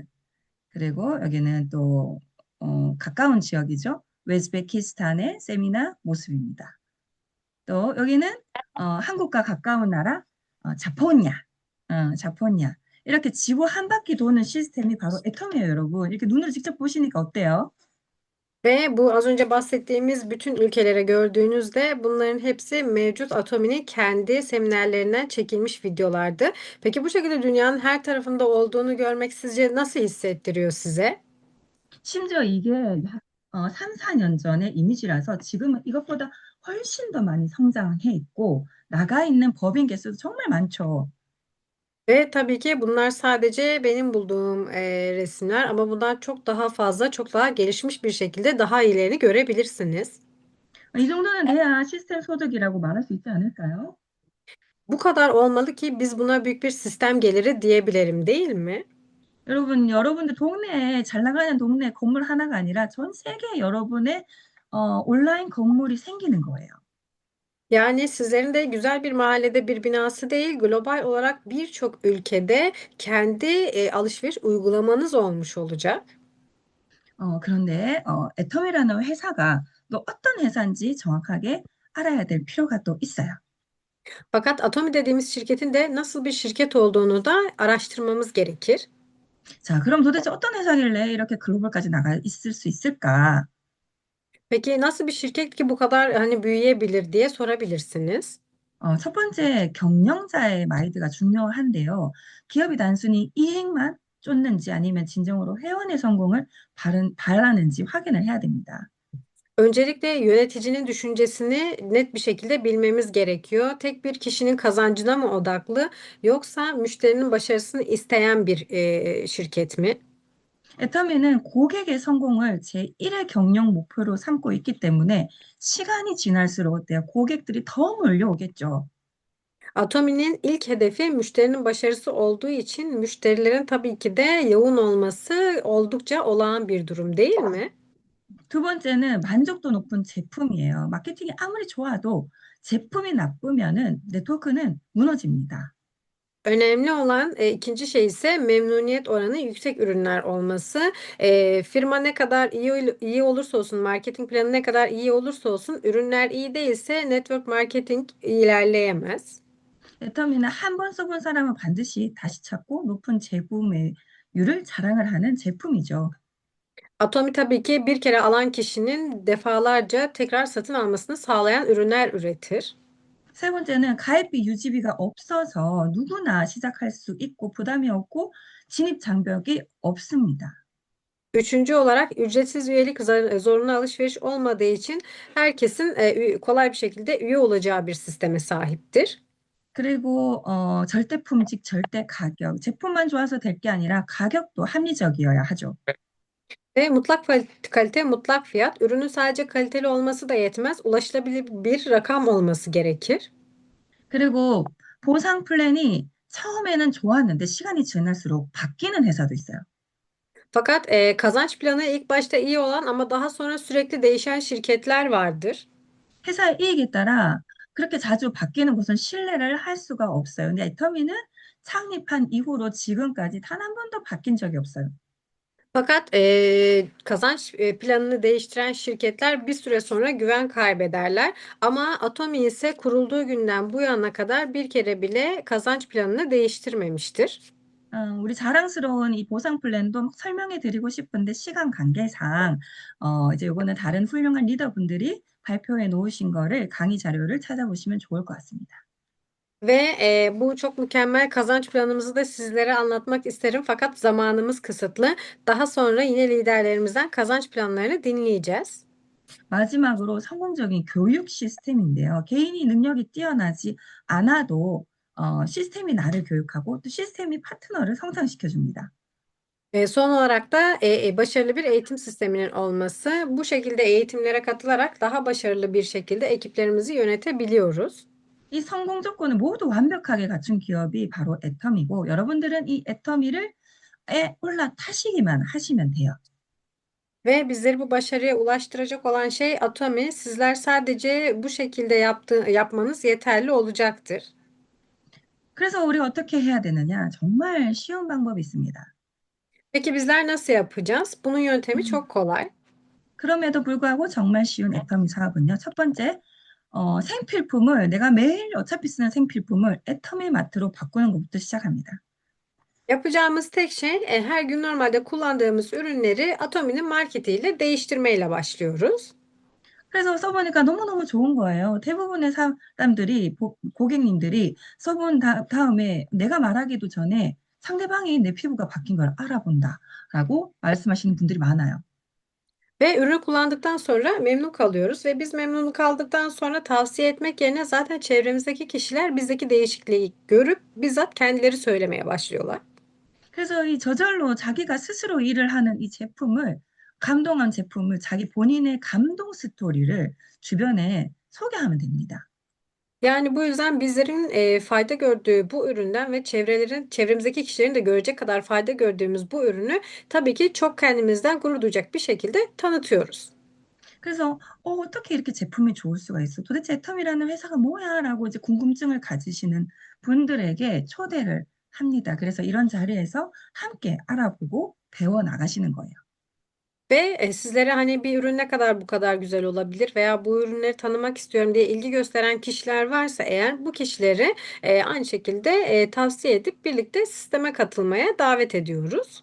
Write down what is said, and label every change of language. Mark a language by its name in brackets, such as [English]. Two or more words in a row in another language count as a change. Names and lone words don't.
[Korean] 그리고 여기는 또 가까운 지역이죠. 우즈베키스탄의 세미나 모습입니다. 또 여기는 한국과 가까운 나라 자포니아, 자포니아. 이렇게 지구 한 바퀴 도는 시스템이 바로 애텀이에요, 여러분. 이렇게 눈으로 직접 보시니까 어때요? [Turkish] Ve bu az önce bahsettiğimiz bütün ülkelere gördüğünüzde bunların hepsi mevcut Atomi'nin kendi seminerlerinden çekilmiş videolardı. Peki bu şekilde dünyanın her tarafında olduğunu görmek sizce nasıl hissettiriyor size? [Korean] 심지어 이게 3, 4년 전의 이미지라서 지금은 이것보다 훨씬 더 많이 성장해 있고 나가 있는 법인 개수도 정말 많죠. [Turkish] Ve tabii ki bunlar sadece benim bulduğum resimler ama bundan çok daha fazla, çok daha gelişmiş bir şekilde daha iyilerini görebilirsiniz. [Korean] 이 정도는 돼야 시스템 소득이라고 말할 수 있지 않을까요? [Turkish] Bu kadar olmalı ki biz buna büyük bir sistem geliri diyebilirim, değil mi? [Korean] 여러분들 동네에 잘 나가는 동네 건물 하나가 아니라 전 세계 여러분의 온라인 건물이 생기는 거예요. [Turkish] Yani sizlerin de güzel bir mahallede bir binası değil, global olarak birçok ülkede kendi alışveriş uygulamanız olmuş olacak. [Korean] 그런데 애텀이라는 회사가 또 어떤 회사인지 정확하게 알아야 될 필요가 또 있어요. [Turkish] Fakat Atomi dediğimiz şirketin de nasıl bir şirket olduğunu da araştırmamız gerekir. [Korean] 자, 그럼 도대체 어떤 회사길래 이렇게 글로벌까지 나가 있을 수 있을까? [Turkish] Peki nasıl bir şirket ki bu kadar hani büyüyebilir diye sorabilirsiniz. [Korean] 첫 번째, 경영자의 마인드가 중요한데요. 기업이 단순히 이익만 쫓는지 아니면 진정으로 회원의 성공을 바라는지 확인을 해야 됩니다. [Turkish] Öncelikle yöneticinin düşüncesini net bir şekilde bilmemiz gerekiyor. Tek bir kişinin kazancına mı odaklı yoksa müşterinin başarısını isteyen bir şirket mi? [Korean] 애터미는 고객의 성공을 제1의 경영 목표로 삼고 있기 때문에 시간이 지날수록 어때요? 고객들이 더 몰려오겠죠. [Turkish] Atomi'nin ilk hedefi müşterinin başarısı olduğu için müşterilerin tabii ki de yoğun olması oldukça olağan bir durum değil mi? [Korean] 두 번째는 만족도 높은 제품이에요. 마케팅이 아무리 좋아도 제품이 나쁘면은 네트워크는 무너집니다. [Turkish] Önemli olan ikinci şey ise memnuniyet oranı yüksek ürünler olması. Firma ne kadar iyi olursa olsun, marketing planı ne kadar iyi olursa olsun, ürünler iyi değilse [English] network marketing [Turkish] ilerleyemez. [Korean] 애터미는 한 번 써본 사람은 반드시 다시 찾고 높은 재구매율을 자랑을 하는 제품이죠. [Turkish] Atomi tabii ki bir kere alan kişinin defalarca tekrar satın almasını sağlayan ürünler üretir. [Korean] 세 번째는 가입비 유지비가 없어서 누구나 시작할 수 있고 부담이 없고 진입 장벽이 없습니다. [Turkish] Üçüncü olarak ücretsiz üyelik zorunlu alışveriş olmadığı için herkesin kolay bir şekilde üye olacağı bir sisteme sahiptir. [Korean] 그리고 절대 품질, 절대 가격. 제품만 좋아서 될 게 아니라 가격도 합리적이어야 하죠. [Turkish] Ve mutlak kalite, mutlak fiyat. Ürünün sadece kaliteli olması da yetmez. Ulaşılabilir bir rakam olması gerekir. [Korean] 그리고 보상 플랜이 처음에는 좋았는데 시간이 지날수록 바뀌는 회사도 있어요. [Turkish] Fakat kazanç planı ilk başta iyi olan ama daha sonra sürekli değişen şirketler vardır. [Korean] 회사의 이익에 따라 그렇게 자주 바뀌는 곳은 신뢰를 할 수가 없어요. 근데 애터미는 창립한 이후로 지금까지 단 한 번도 바뀐 적이 없어요. [Turkish] Fakat kazanç planını değiştiren şirketler bir süre sonra güven kaybederler. Ama Atomi ise kurulduğu günden bu yana kadar bir kere bile kazanç planını değiştirmemiştir. [Korean] 우리 자랑스러운 이 보상 플랜도 막 설명해 드리고 싶은데 시간 관계상 이제 요거는 다른 훌륭한 리더분들이 발표해 놓으신 거를 강의 자료를 찾아보시면 좋을 것 같습니다. [Turkish] Ve bu çok mükemmel kazanç planımızı da sizlere anlatmak isterim. Fakat zamanımız kısıtlı. Daha sonra yine liderlerimizden kazanç planlarını dinleyeceğiz. [Korean] 마지막으로 성공적인 교육 시스템인데요. 개인이 능력이 뛰어나지 않아도 시스템이 나를 교육하고 또 시스템이 파트너를 성장시켜 줍니다. [Turkish] Son olarak da başarılı bir eğitim sisteminin olması. Bu şekilde eğitimlere katılarak daha başarılı bir şekilde ekiplerimizi yönetebiliyoruz. [Korean] 이 성공 조건을 모두 완벽하게 갖춘 기업이 바로 애터미고 여러분들은 이 애터미를 올라타시기만 하시면 돼요. [Turkish] Ve bizleri bu başarıya ulaştıracak olan şey Atomi. Sizler sadece bu şekilde yapmanız yeterli olacaktır. [Korean] 그래서 우리가 어떻게 해야 되느냐? 정말 쉬운 방법이 있습니다. [Turkish] Peki bizler nasıl yapacağız? Bunun yöntemi 음, çok kolay. [Korean] 그럼에도 불구하고 정말 쉬운 애터미 사업은요. 첫 번째, 생필품을 내가 매일 어차피 쓰는 생필품을 애터미 마트로 바꾸는 것부터 시작합니다. [Turkish] Yapacağımız tek şey her gün normalde kullandığımız ürünleri Atomi'nin marketiyle değiştirmeyle başlıyoruz. [Korean] 그래서 써보니까 너무너무 좋은 거예요. 대부분의 사람들이, 고객님들이 써본 다음에 내가 말하기도 전에 상대방이 내 피부가 바뀐 걸 알아본다라고 말씀하시는 분들이 많아요. [Turkish] Ve ürünü kullandıktan sonra memnun kalıyoruz ve biz memnun kaldıktan sonra tavsiye etmek yerine zaten çevremizdeki kişiler bizdeki değişikliği görüp bizzat kendileri söylemeye başlıyorlar. [Korean] 그래서 이 저절로 자기가 스스로 일을 하는 이 제품을, 감동한 제품을 자기 본인의 감동 스토리를 주변에 소개하면 됩니다. [Turkish] Yani bu yüzden bizlerin fayda gördüğü bu üründen ve çevremizdeki kişilerin de görecek kadar fayda gördüğümüz bu ürünü tabii ki çok kendimizden gurur duyacak bir şekilde tanıtıyoruz. [Korean] 그래서 어떻게 이렇게 제품이 좋을 수가 있어? 도대체 애텀이라는 회사가 뭐야? 라고 이제 궁금증을 가지시는 분들에게 초대를 합니다. 그래서 이런 자리에서 함께 알아보고 배워 나가시는 거예요. [Turkish] Ve sizlere hani bir ürün ne kadar bu kadar güzel olabilir veya bu ürünleri tanımak istiyorum diye ilgi gösteren kişiler varsa eğer bu kişileri aynı şekilde tavsiye edip birlikte sisteme katılmaya davet ediyoruz.